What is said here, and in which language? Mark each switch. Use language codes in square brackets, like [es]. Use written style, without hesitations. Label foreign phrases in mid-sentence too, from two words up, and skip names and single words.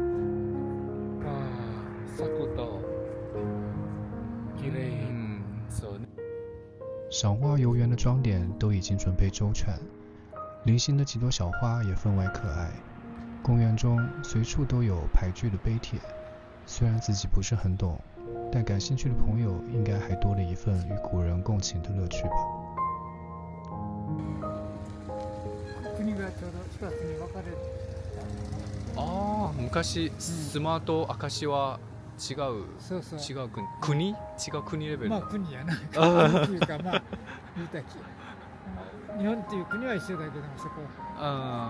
[ja] 咲くと綺麗。そうね。 [zh] 赏花游园的装点都已经准备周全，零星的几朵小花也分外可爱。公园中随处都有排句的碑帖，虽然自己不是很懂，但感兴趣的朋友应该还多了一份与古人共情的乐趣吧。 [ja] 国がちょうど2つに分かれてああ、昔スマと明石は違う、そうそう違う国、違う国レベル。まあ国やな国っていうかまあ言うたき日本っていう国は一緒だけどもそこあ